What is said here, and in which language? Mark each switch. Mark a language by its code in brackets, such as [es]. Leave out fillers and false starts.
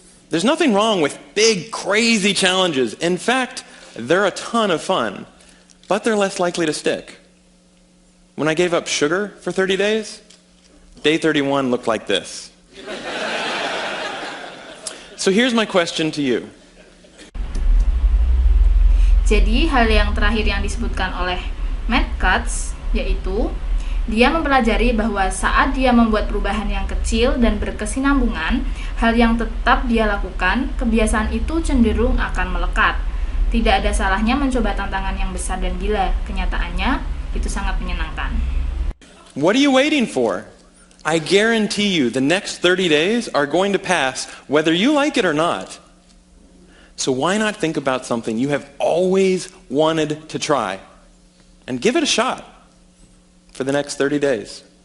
[en] There's nothing wrong with big, crazy challenges. In fact, they're a ton of fun, but they're less likely to stick. When I gave up sugar for 30 days, day 31 looked like this. So here's my question to you. [id] Jadi hal yang terakhir yang disebutkan oleh Matt Cutts yaitu dia mempelajari bahwa saat dia membuat perubahan yang kecil dan berkesinambungan, hal yang tetap dia lakukan, kebiasaan itu cenderung akan melekat. Tidak ada salahnya mencoba tantangan yang besar dan gila. Kenyataannya, itu sangat menyenangkan. [en] What are you waiting for? I guarantee you the next 30 days are going to pass whether you like it or not. So why not think about something you have always wanted to try and give it a shot for the next 30 days?